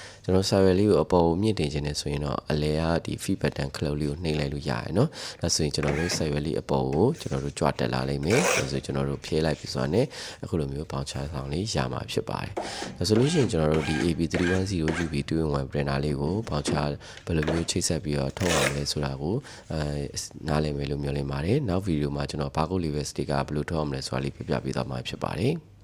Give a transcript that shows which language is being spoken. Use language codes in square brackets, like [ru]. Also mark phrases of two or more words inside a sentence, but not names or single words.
[my] ကျွန်တော် server လေးကိုအပေါ်ကိုမြင့်တင်ခြင်းနဲ့ဆိုရင်တော့အလဲကဒီ [en] feed button [my] ခလုတ်လေးကိုနှိပ်လိုက်လို့ရတယ်เนาะဒါဆိုရင်ကျွန်တော်တို့ server လေးအပေါ်ကိုကျွန်တော်တို့ကြွတက်လာလိမ့်မယ်ဒါဆိုကျွန်တော်တို့ဖြည့်လိုက်ပြီးဆိုတော့ ねအခုလိုမျိုးပေါင်ချဆောင်လေးရမှာဖြစ်ပါတယ်ဒါဆိုလို့ရှိရင်ကျွန်တော်တို့ဒီ AP310 UV 2-in-1 printer လေးကိုပေါင်ချဘယ်လိုမျိုးချိတ်ဆက်ပြီးတော့ထုတ်အောင်လဲဆိုတာကိုနားလည်မယ်လို့မျှော်လင့်ပါတယ်နောက်ဗီဒီယိုမှာကျွန်တော် [en] barcode level sticker [my] ဘယ်လိုထုတ်အောင်လဲဆိုတာလေးပြပြပေးသွားမှာဖြစ်ပါတယ်